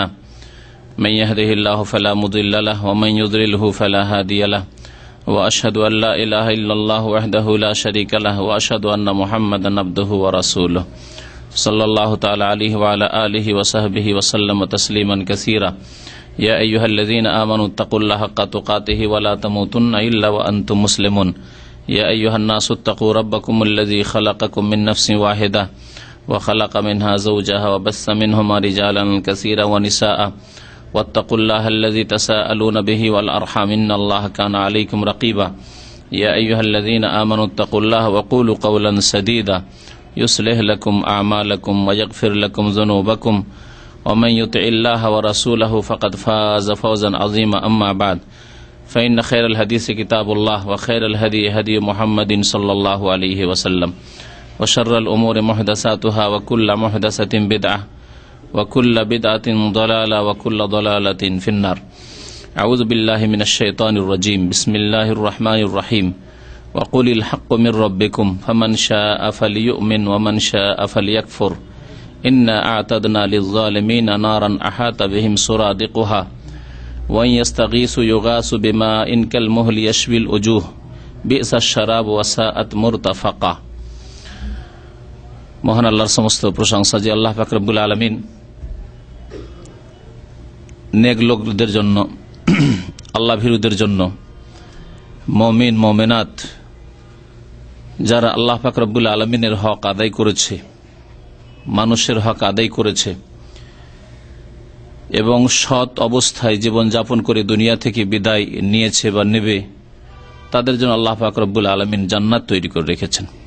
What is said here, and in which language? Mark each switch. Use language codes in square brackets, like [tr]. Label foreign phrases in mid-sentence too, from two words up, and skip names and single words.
[ar] من يهده الله فلا مضل له ومن يضلل فلا هادي له وأشهد أن لا إله إلا الله وحده لا شريك له وأشهد أن محمدا عبده ورسوله صلى الله تعالى عليه وعلى آله وصحبه وسلم تسليما كثيرا. يا أيها الذين آمنوا اتقوا الله حق تقاته ولا تموتن إلا وأنتم مسلمون. يا أيها الناس اتقوا ربكم الذي خلقكم من نفس واحدة وخلق منها زوجها وبث منهما رجالا كثيرا ونساء واتقوا الله الذي تساءلون به والأرحام إن الله كان عليكم رقيبا. يا أيها الذين آمنوا اتقوا الله وقولوا قولا سديدا يصلح لكم أعمالكم ويغفر لكم ذنوبكم ومن يطع الله ورسوله فقد فاز فوزا عظيما. أما بعد فإن خير الحديث كتاب الله وخير الهدي هدي محمد صلى الله عليه وسلم وشر الأمور محدثاتها وكل محدثة بدعة وكل بدعة ضلالة وكل ضلالة في النار. أعوذ بالله من الشيطان الرجيم. بسم الله الرحمن الرحيم. وقل الحق من ربكم فمن شاء فليؤمن ومن شاء فليكفر إنا أعتدنا للظالمين نارا أحاط بهم سرادقها وإن يستغيثوا يغاثوا بماء كالمهل يشوي الوجوه بئس الشراب وساءت مرتفقا. [bn] মহান আল্লাহর সমস্ত প্রশংসা যে আল্লাহ পাক [ar] رب العالمين [bn] নেক লোকদের জন্য, আল্লাহ ভীরুদের জন্য, মুমিন মুমিনাত যারা আল্লাহ পাক [ar] رب العالمين [bn] হক আদায় করেছে, মানুষের হক আদায় করেছে এবং সৎ অবস্থায় জীবন যাপন করে দুনিয়া থেকে বিদায় নিয়েছে বা নেবে, তাদের জন্য আল্লাহ পাক [ar] رب العالمين [bn] জান্নাত তৈরি করে রেখেছেন।